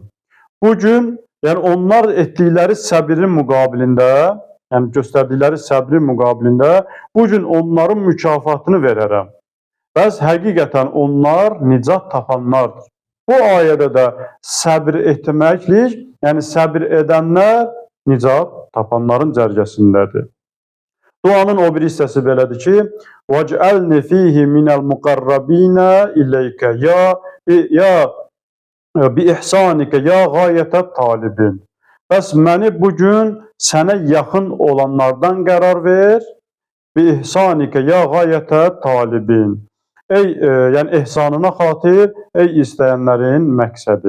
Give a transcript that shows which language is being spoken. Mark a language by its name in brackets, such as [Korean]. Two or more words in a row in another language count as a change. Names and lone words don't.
[Azerbaijani] Bugün, yəni onlar etdikləri səbirin müqabilində, yəni göstərdikləri səbrin müqabilində bugün onların mükafatını verərəm. Bəs həqiqətən onlar nicat tapanlardır. Bu ayədə də səbir etməklik, yəni səbir edənlər nicat tapanların cərgəsindədir. Duanın o bir hissəsi belədir ki, [Arabic] وَجْعَلْنِ فِيهِ مِنَ الْمُقَرَّبِينَ إِلَيْكَ يا بإحسانك يا غاية الطالبين. [Azerbaijani] Bəs məni bugün sənə yaxın olanlardan qərar ver. [Arabic] بإحسانك يا غاية الطالبين. [Azerbaijani] Yəni ehsanına xatir, ey istəyənlərin məqsədi.